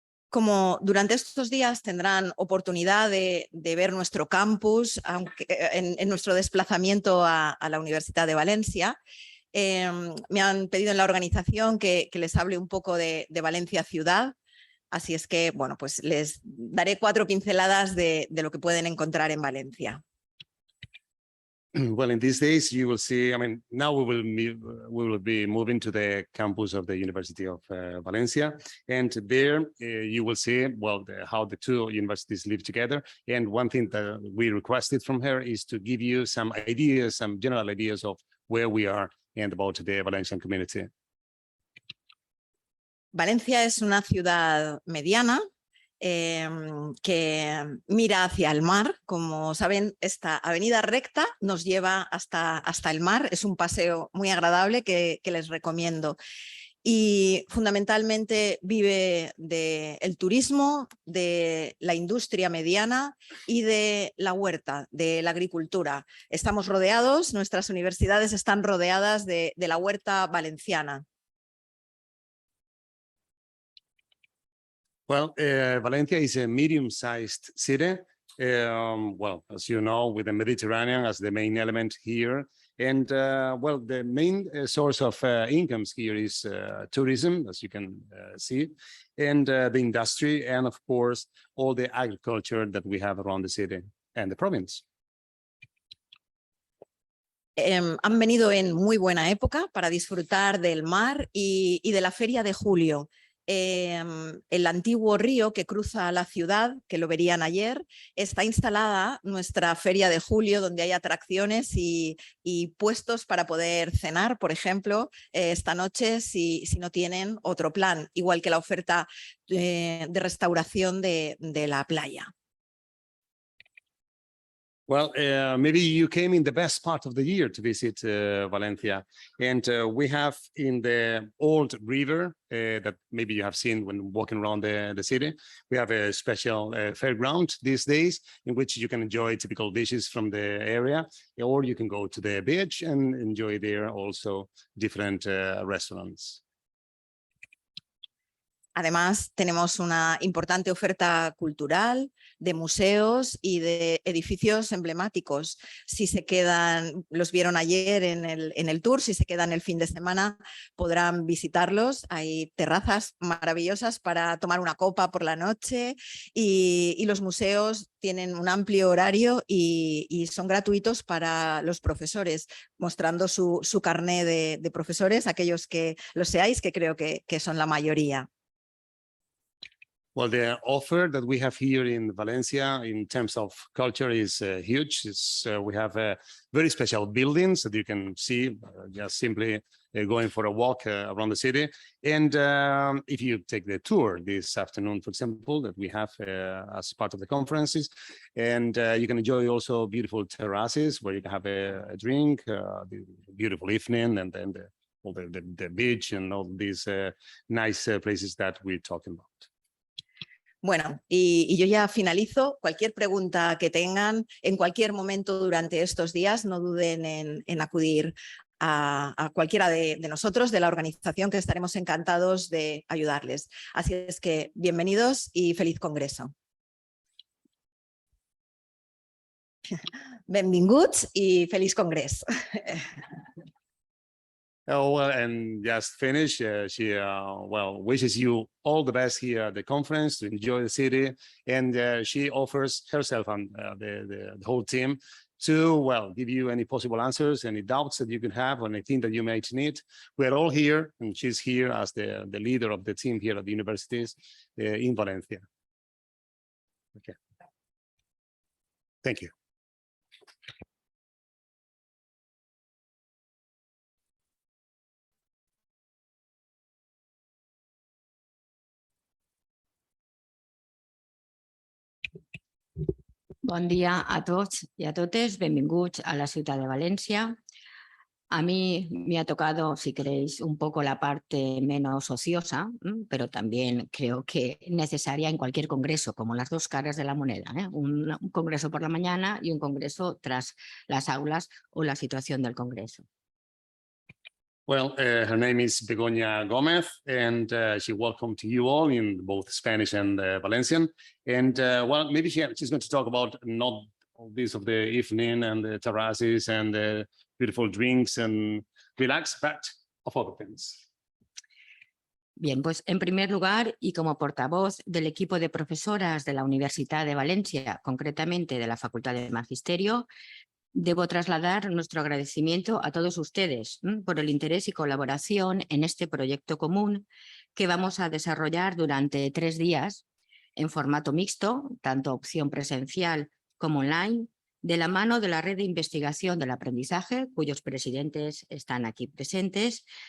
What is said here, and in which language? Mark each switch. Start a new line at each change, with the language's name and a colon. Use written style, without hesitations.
Spanish: Como durante estos días tendrán oportunidad de ver nuestro campus aunque, en nuestro desplazamiento a la Universidad de Valencia, me han pedido en la organización que les hable un poco de Valencia ciudad. Así es que, bueno, pues les daré 4 pinceladas de lo que pueden encontrar en Valencia.
English: Well, in these days, you will see, I mean, now we will be moving to the campus of the University of Valencia. And there you will see, well, how the two universities live together. And one thing that we requested from her is to give you some ideas, some general ideas of where we are and about the Valencian community.
Spanish: Valencia es una ciudad mediana que mira hacia el mar. Como saben, esta avenida recta nos lleva hasta el mar. Es un paseo muy agradable que les recomiendo. Y fundamentalmente vive del turismo, de la industria mediana y de la huerta, de la agricultura. Estamos rodeados, nuestras universidades están rodeadas de la huerta valenciana.
English: Well, Valencia is a medium-sized city. Well, as you know, with the Mediterranean as the main element here. And well, the main source of incomes here is tourism, as you can see, and the industry, and of course, all the agriculture that we have around the city and the province.
Spanish: Han venido en muy buena época para disfrutar del mar y de la Feria de Julio. El antiguo río que cruza la ciudad, que lo verían ayer, está instalada nuestra Feria de Julio, donde hay atracciones y puestos para poder cenar, por ejemplo, esta noche si no tienen otro plan, igual que la oferta de restauración de la playa.
English: Well, maybe you came in the best part of the year to visit Valencia. And we have in the old river that maybe you have seen when walking around the city, we have a special fairground these days in which you can enjoy typical dishes from the area, or you can go to the beach and enjoy there also different restaurants.
Spanish: Además, tenemos una importante oferta cultural, de museos y de edificios emblemáticos. Si se quedan, los vieron ayer en el tour, si se quedan el fin de semana podrán visitarlos. Hay terrazas maravillosas para tomar una copa por la noche y los museos tienen un amplio horario y son gratuitos para los profesores, mostrando su carné de profesores, aquellos que lo seáis, que creo que son la mayoría.
English: Well, the offer that we have here in Valencia in terms of culture is huge. We have very special buildings that you can see just simply going for a walk around the city. And if you take the tour this afternoon, for example, that we have as part of the conferences, and you can enjoy also beautiful terraces where you can have a drink, the beautiful evening, and then the beach and all these nice places that we're talking about.
Spanish: Bueno, y yo ya finalizo. Cualquier pregunta que tengan en cualquier momento durante estos días, no duden en acudir a cualquiera de nosotros, de la organización, que estaremos encantados de ayudarles. Así es que bienvenidos y feliz congreso.
Catalan: Benvinguts
Spanish: y feliz congreso.
English: Oh, well, and just finish. She well wishes you all the best here at the conference, to enjoy the city, and she offers herself and the whole team to, well, give you any possible answers, any doubts that you can have, or anything that you might need. We're all here, and she's here as the leader of the team here at the universities in Valencia. Okay. Thank you.
Catalan: Bon dia a tots y a totes, benvinguts a la ciutat de Valencia.
Spanish: A mí me ha tocado, si queréis, un poco la parte menos ociosa, pero también creo que necesaria en cualquier congreso, como las dos caras de la moneda, ¿eh? Un congreso por la mañana y un congreso tras las aulas o la situación del congreso.
English: Well, her name is Begoña Gomez, and she welcome to you all in both Spanish and Valencian. And well, maybe she's going to talk about not all this of the evening and the terraces and the beautiful drinks and relax, but of other things.
Spanish: Bien, pues en primer lugar y como portavoz del equipo de profesoras de la Universidad de Valencia, concretamente de la Facultad de Magisterio, debo trasladar nuestro agradecimiento a todos ustedes por el interés y colaboración en este proyecto común que vamos a desarrollar durante 3 días en formato mixto, tanto opción presencial como online, de la mano de la Red de Investigación del Aprendizaje, cuyos presidentes están aquí presentes,